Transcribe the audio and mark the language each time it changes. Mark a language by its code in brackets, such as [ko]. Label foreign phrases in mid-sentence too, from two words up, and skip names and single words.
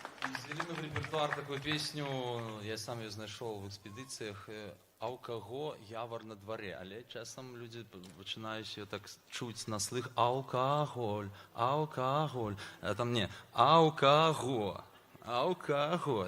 [ru] Ввели мы в репертуар такую песню, я сам ее [uk] знайшов в експедиціях. А у кого явор на дворі? Але часом люди починають її так [ru] чуть на слых. Алкоголь, алкоголь. А там не, алкоголь. Алкоголь.